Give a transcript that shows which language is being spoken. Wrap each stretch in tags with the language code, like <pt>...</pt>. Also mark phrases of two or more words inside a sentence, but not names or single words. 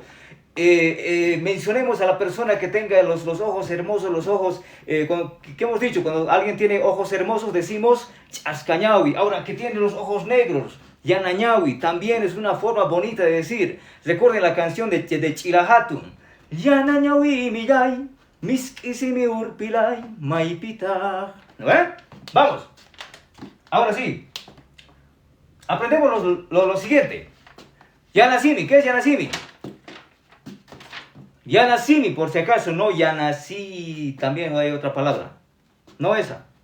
<es>Mencionemos a la persona que tenga los ojos hermosos, los ojos, ¿qué hemos dicho? Cuando alguien tiene ojos hermosos decimos Chascañawi. Ahora, que tiene los ojos negros, Yanañawi. También es una forma bonita de decir. Recuerden la canción de Chilahatun.</es> <qu>Yanañawi millay, miskisimi urpilay, maipita.</qu> <es>¿No ven? Vamos. Ahora sí. Aprendemos lo siguiente. Yanasimi, ¿qué es Yanasimi? Yanasimi, por si acaso, no Yanasi, también hay otra palabra. No esa.</es>